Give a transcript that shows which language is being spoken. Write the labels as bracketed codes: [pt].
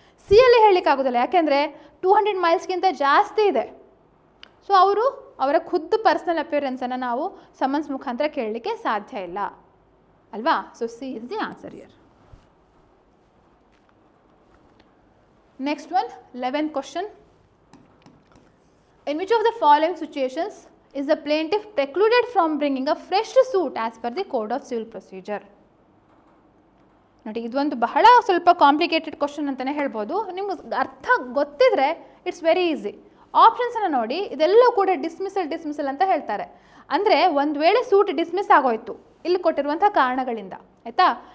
[kn] C ಯಲ್ಲಿ ಹೇಳಲಿಕ್ಕಾಗೋದಿಲ್ಲ, ಯಾಕೆಂದರೆ 200 ಮೈಲ್ಸ್ಗಿಂತ ಜಾಸ್ತಿ ಇದೆ. ಸೊ ಅವರ ಖುದ್ದು ಪರ್ಸನಲ್ ಅಪಿಯರೆನ್ಸನ್ನು ನಾವು ಸಮನ್ಸ್ ಮುಖಾಂತರ ಕೇಳಲಿಕ್ಕೆ ಸಾಧ್ಯ ಇಲ್ಲ ಅಲ್ವಾ. [en] So see is the answer here. Next one, 11th question. In which of the following situations is the plaintiff precluded from bringing a fresh suit as per the Code of Civil Procedure? [kn] ನೋಡಿ, ಇದೊಂದು ಬಹಳ ಸ್ವಲ್ಪ complicated question ಅಂತಲೇ ಹೇಳ್ಬೋದು. ನಿಮ್ಗೆ ಅರ್ಥ ಗೊತ್ತಿದ್ರೆ [en] It's very easy. [kn] ಆಪ್ಷನ್ಸನ್ನು ನೋಡಿ, ಇದೆಲ್ಲವೂ ಕೂಡ ಡಿಸ್ಮಿಸಲ್ ಅಂತ ಹೇಳ್ತಾರೆ. ಅಂದರೆ ಒಂದು ವೇಳೆ ಸೂಟ್ ಡಿಸ್ಮಿಸ್ ಆಗೋಯ್ತು ಇಲ್ಲಿ ಕೊಟ್ಟಿರುವಂಥ ಕಾರಣಗಳಿಂದ, ಆಯಿತಾ.